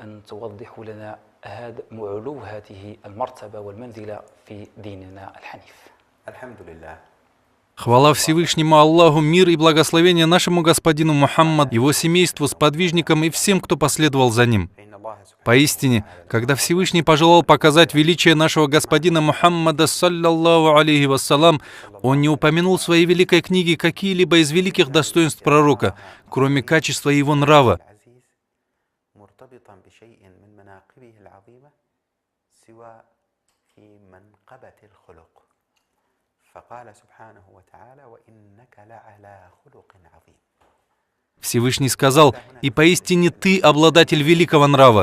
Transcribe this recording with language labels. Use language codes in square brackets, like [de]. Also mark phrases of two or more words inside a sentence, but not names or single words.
[ru] Хвала Всевышнему Аллаху, мир и благословение нашему господину Мухаммаду, его семейству, сподвижникам и всем, кто последовал за ним. Поистине, когда Всевышний пожелал показать величие нашего господина Мухаммада, [ar] صلى الله عليه وسلم, [ru] он не упомянул в своей великой книге какие-либо из великих достоинств пророка, кроме качества его нрава. Всевышний сказал: «И поистине ты обладатель великого нрава».